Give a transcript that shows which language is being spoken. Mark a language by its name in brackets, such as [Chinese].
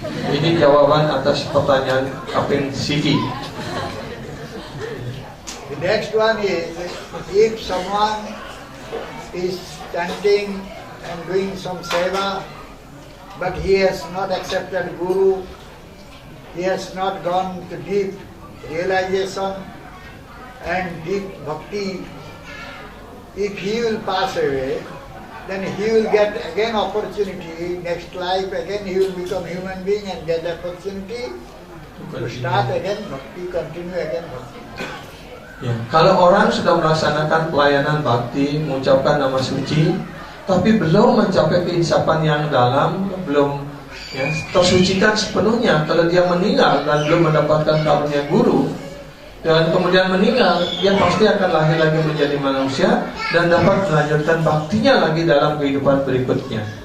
[Indonesian] Ini jawaban atas pertanyaan Kapten Siki. [English] The next one is, if someone is chanting and doing some seva, but he has not accepted Guru, he has not gone to deep realization and deep bhakti, if he will pass away, then he will get again opportunity, next life again he will become human being and get opportunity to start again bhakti, continue again bhakti. [Indonesian] Ya, kalau orang sudah melaksanakan pelayanan bakti, mengucapkan nama suci, tapi belum mencapai keinsapan yang dalam, belum tersucikan sepenuhnya, kalau dia meninggal dan belum mendapatkan karunia guru, dan kemudian meninggal, dia pasti akan lahir lagi menjadi manusia dan dapat melanjutkan baktinya lagi dalam kehidupan berikutnya.